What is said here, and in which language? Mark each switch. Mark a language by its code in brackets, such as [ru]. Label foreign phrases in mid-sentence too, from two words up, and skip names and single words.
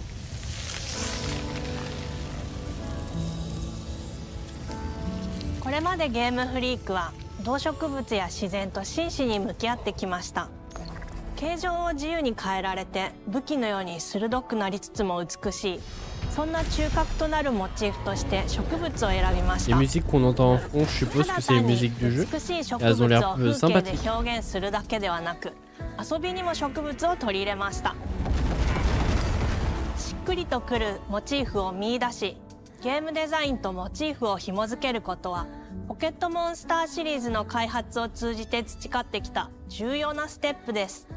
[ja] これまでゲームフリークは動植物や自然と真摯に向き合ってきました。形状を自由に変えられて武器のように鋭くなりつつも美しい、そんな中核となるモチーフとして植物を選びました。 [fr] Les musiques qu'on entend en fond, je suppose que c'est les musiques du jeu. [ja] 美しい植 [fr] Elles [ja] 物 [fr] ont [ja] を [fr] l'air [ja] 風景 [fr] sympathiques. [ja] で表現するだけではなく、遊びにも植物を取り入れました。しっくりとくるモチーフを見出し、ゲームデザインとモチーフを紐付けることはポケットモンスターシリーズの開発を通じて培ってきた重要なステップです。